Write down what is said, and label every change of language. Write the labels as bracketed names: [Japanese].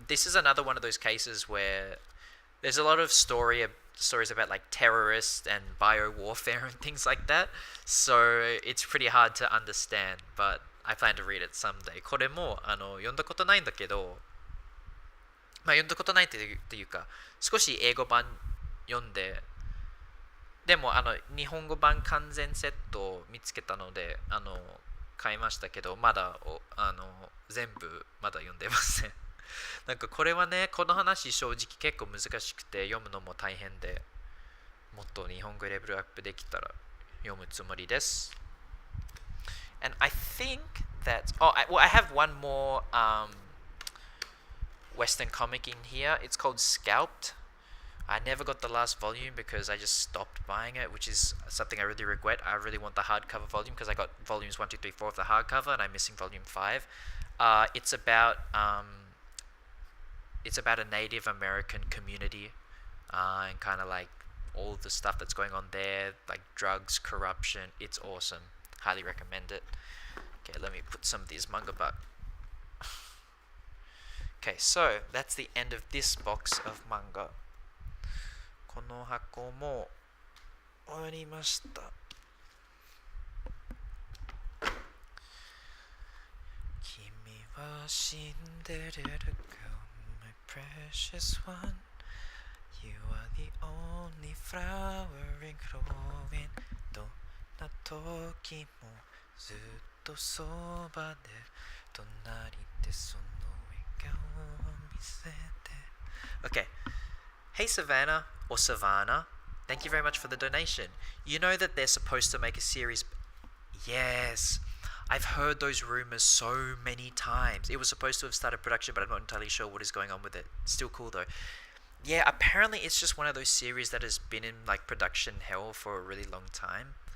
[English] This is another one of those cases where there's a lot of stories about terrorists and bio warfare and things like that. So it's pretty hard to understand, but I plan to read it someday. [Japanese] これも読んだことないんだけど、読んだことないっていうか、少し英語版読んで、でも日本語版完全セットを見つけたので買いましたけど、まだ全部まだ読んでません。これはね、この話正直結構難しくて読むのも大変で、もっと日本語レベルアップできたら読むつもりです。 [English] And I think that I have one more Western comic in here. It's called Sculptor. I never got the last volume because I just stopped buying it, which is something I really regret. I really want the hardcover volume because I got volumes 1, 2, 3, 4 of the hardcover and I'm missing volume 5. It's about a Native American community and kind of all the stuff that's going on there, like drugs, corruption. It's awesome. Highly recommend it. Okay, let me put some of these manga back. Okay, so that's the end of this box of manga. [Japanese] この箱も終わりました。君はシンデレラが [English] precious one. You are the only flowering growing. [Japanese] どんな時もずっとそばで隣でその笑顔を見せて Okay. [English] Hey Savannah or Savannah, thank you very much for the donation. You know that they're supposed to make a series. Yes, I've heard those rumors so many times. It was supposed to have started production, but I'm not entirely sure what is going on with it. Still cool though. Yeah, apparently it's just one of those series that has been in like production hell for a really long time.